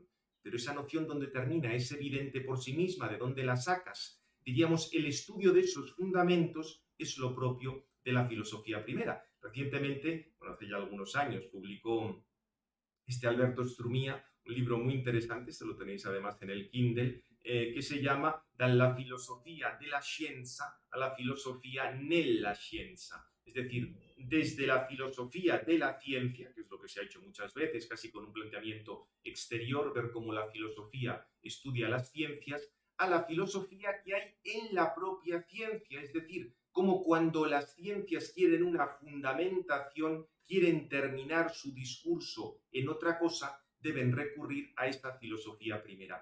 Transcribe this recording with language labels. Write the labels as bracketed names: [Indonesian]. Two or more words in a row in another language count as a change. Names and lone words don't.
[Spanish] Pero esa noción ¿dónde termina? Es evidente por sí misma, ¿de dónde la sacas? Diríamos, el estudio de esos fundamentos es lo propio de la filosofía primera. Recientemente, bueno, hace ya algunos años, publicó Alberto Strumia un libro muy interesante, se lo tenéis además en el Kindle, [Italian] che si chiama Dalla filosofia della scienza alla filosofia nella scienza. [Spanish] Es decir, desde la filosofía de la ciencia, que es lo que se ha hecho muchas veces, casi con un planteamiento exterior, ver cómo la filosofía estudia las ciencias, a la filosofía que hay en la propia ciencia, es decir, como cuando las ciencias quieren una fundamentación, quieren terminar su discurso en otra cosa, deben recurrir a esta filosofía primera.